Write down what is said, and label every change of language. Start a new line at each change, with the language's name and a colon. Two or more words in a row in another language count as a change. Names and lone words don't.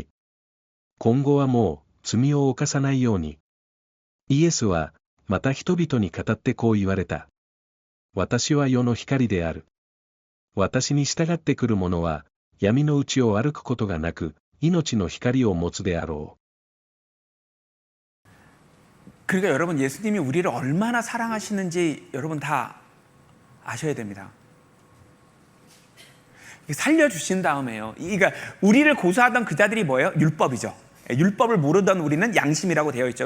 Japanese: 今後はもう罪を犯さないように。イエスはまた人々に語ってこう言われた。私は世の光である。私に従ってくる者は闇のうちを歩くことがなく、命の光を持つであろう。
Korean: 그러니까 여러분 예수님이 우리를 얼마나 사랑하시는지 여러분 다 아셔야 됩니다. 살려주신 다음에요. 그러니까 우리를 고소하던 그 자들이 뭐예요? 율법이죠. 율법을 모르던 우리는 양심이라고 되어 있죠.